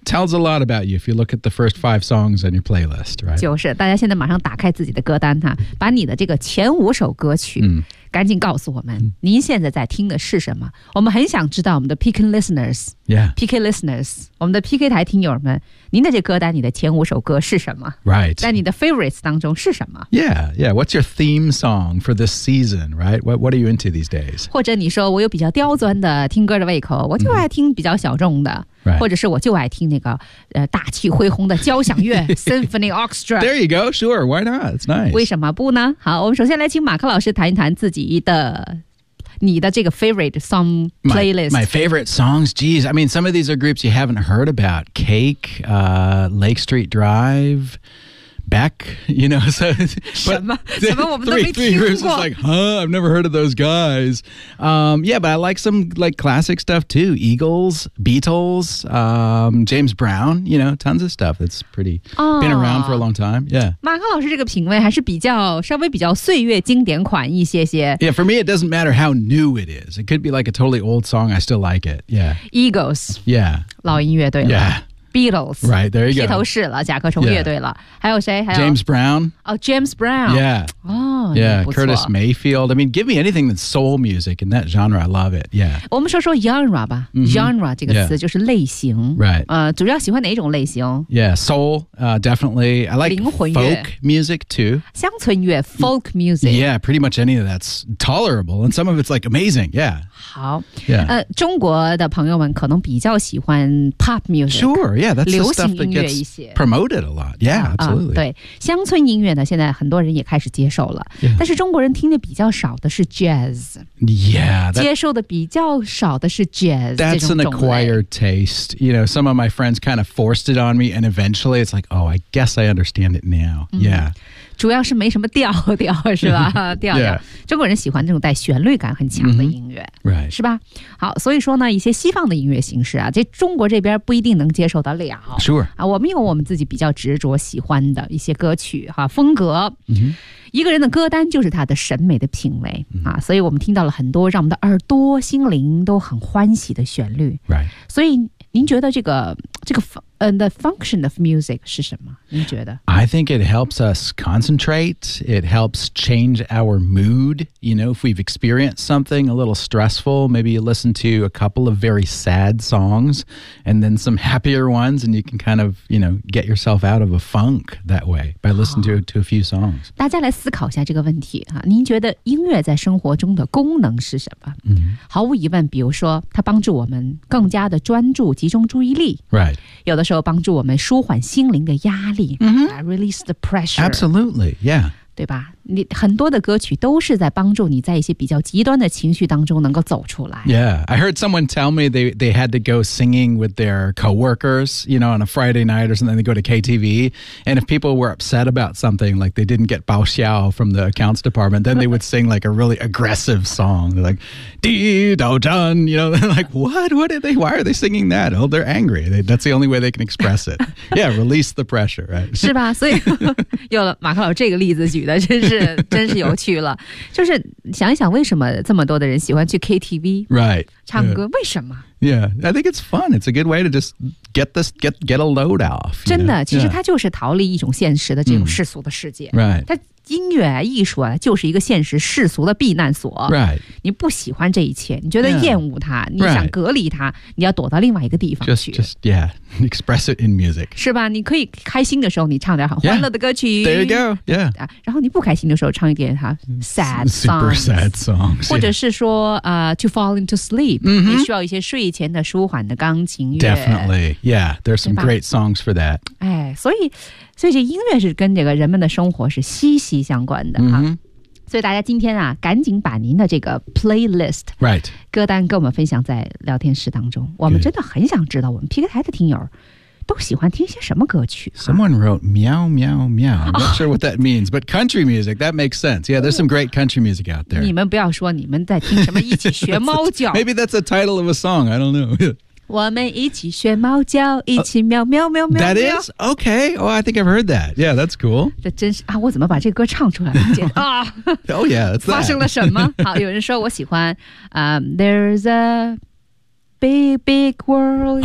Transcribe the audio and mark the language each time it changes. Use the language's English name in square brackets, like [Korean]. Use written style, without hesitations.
[English] yeah, tells a lot about you if you look at the first five songs on your playlist, right? [Chinese] 就是大家现在马上打开自己的歌单哈，把你的这个前五首歌曲赶紧告诉我们，您现在在听的是什么？我们很想知道我们的 [English] PK listeners, yeah, PK listeners, [Chinese] 我们的 PK 台听友们，您的这歌单，你的前五首歌是什么？ [English] Right, [Chinese] 在你的 favorites 当中是什么？ [English] Yeah, yeah, what's your theme song for this season? Right, what are you into these days? [Chinese] 或者你说我有比较刁钻的听歌的胃口，我就爱听比较小众的。 [English] Right. [Chinese] 或者是我就爱听那个大气恢宏的交响乐Symphony Orchestra. [English] There you go. Sure. Why not? It's nice. [Chinese] 为什么不呢？好，我们首先来请马克老师谈一谈自己的你的这个 [English] favorite song playlist. My favorite songs. Geez, I mean, some of these are groups you haven't heard about. Cake, Lake Street Drive. Beck, you know, so but three groups is like, huh, I've never heard of those guys. Yeah, but I like some like classic stuff too. Eagles, Beatles, James Brown, you know, tons of stuff. That's pretty been around for a long time. Yeah. [Chinese] 马克老师这个品味还是比较稍微比较岁月经典款一些些。 [English] Yeah, for me, it doesn't matter how new it is. It could be like a totally old song. I still like it. Yeah. Eagles. Yeah. [Chinese] 老音乐队。 [English] Yeah. Beatles, right there you go. [Chinese] 披头士了，甲壳虫乐队了。还有谁？还有 [English] James Brown. Oh, James Brown. Yeah. Oh, yeah. Curtis Mayfield. I mean, give me anything that's soul music in that genre. I love it. Yeah. [Chinese] 我们说说 genre 吧。Genre 这个词就是类型。 [English] Right. [Chinese] 主要喜欢哪种类型？ [English] Yeah, soul. Definitely. I like [Chinese] 灵魂乐 [English] folk music too. [Chinese] 乡村乐 folk music. [English] Yeah, pretty much any of that's tolerable, and some of it's like amazing. Yeah. [Chinese] 好。 [English] Yeah. [Chinese] 中国的朋友们可能比较喜欢 pop music. [English] Sure, yeah, that's the stuff that gets promoted a lot. Yeah, absolutely. [Chinese] 对，乡村音乐呢，现在很多人也开始接受了。 [English] Yeah. [Chinese] 但是中国人听的比较少的是 jazz. [English] Yeah. That, [Chinese] 接受的比较少的是 jazz. [English] That's an acquired taste. You know, some of my friends kind of forced it on me, and eventually it's like, oh, I guess I understand it now. Yeah.、 [Chinese] 主要是没什么调是吧？调调、 [English] yeah. [Chinese] 中国人喜欢这种带旋律感很强的音乐、 [English] mm-hmm. right. [Chinese] 是吧？好，所以说呢，一些西方的音乐形式啊，这中国这边不一定能接受得了。 [English] Sure. [Chinese] 啊，我们有我们自己比较执着喜欢的一些歌曲哈、啊、风格。 [English] Mm-hmm. [Chinese] 一个人的歌单就是他的审美的品味、mm-hmm. 啊，所以我们听到了很多让我们的耳朵心灵都很欢喜的旋律。 [English] Right. [Chinese] 所以您觉得这个 [English] the function of music [Chinese] 是什么？您觉得？ [English] I think it helps us concentrate. It helps change our mood. You know, if we've experienced something a little stressful, maybe you listen to a couple of very sad songs and then some happier ones, and you can kind of, you know, get yourself out of a funk that way by listening to a few songs. [Chinese] 大家来思考一下这个问题啊，您觉得音乐在生活中的功能是什么？ [English] Mm-hmm. [Chinese] 毫无疑问，比如说它帮助我们更加的专注，集中注意力。 [English] Right. [Chinese] 有的时候帮助我们舒缓心灵的压力、 [English] mm-hmm. release the pressure. Absolutely, yeah. [Chinese] 对吧？你很多的歌曲都是在帮助你在一些比较极端的情绪当中能够走出来。 [English] Yeah, I heard someone tell me they had to go singing with their coworkers, you know, on a Friday night or something. They go to KTV, and if people were upset about something, like they didn't get bao xiao from the accounts department, then they would sing like a really aggressive song, like "Di Dao Zhan," you know, like what? What are they? Why are they singing that? Oh, they're angry. That's the only way they can express it. Yeah, release the pressure, right? [Chinese] 是吧？所以有了马克老师这个例子举的，真是有趣了，就是想一想为什么这么多的人喜欢去 KTV [English] right, [Chinese] 唱歌、yeah. 为什么 [English] Yeah, I think it's fun. It's a good way to just get a load off. [Chinese] 真的、 [English] yeah. [Chinese] 其实它就是逃离一种现实的这种世俗的世界、 [English] right. [Chinese] 它音乐艺术、啊、就是一个现实世俗的避难所、 [English] right. [Chinese] 你不喜欢这一切，你觉得厌恶它、 [English] yeah. [Chinese] 你想隔离它、 [English] right. [Chinese] 你要躲到另外一个地方去 [English] just yeah. Express it in music. [Chinese] 是吧？你可以开心的时候，你唱点很欢乐的歌曲。 [English] Yeah, there you go. Yeah. [Chinese] 然后你不开心的时候，唱一点哈 [English] sad songs. Super sad songs. [Chinese] 或者是说 [English] to fall into sleep.、 Mm-hmm. [Chinese] 你需要一些睡前的舒缓的钢琴乐。 [English] Definitely. Yeah. There's some great songs for that. [Chinese] 哎，所以这音乐是跟这个人们的生活是息息相关的、 [English] mm-hmm. [Chinese] 啊。所以大家今天啊，赶紧把您的这个 playlist、 [English] right. [Chinese] 歌单跟我们分享在聊天室当中。我们真的很想知道，我们 PK 台的听友都喜欢听些什么歌曲、啊。 [English] Someone wrote meow meow meow. I'm not sure what that means, but country music that makes sense. Yeah, there's some great country music out there. [Chinese] 你们不要说你们在听什么，一起学猫叫。 [English] Maybe that's a title of a song. I don't know. [Chinese] 我们一起学猫叫，一起喵喵喵喵。 [English] That is okay. Oh, I think I've heard that. Yeah, that's cool. [Chinese] 这真是啊，我怎么把这个歌唱出来了？啊、 [English] oh yeah, [Chinese] 发生了什么？好，有人说我喜欢There's a big big world.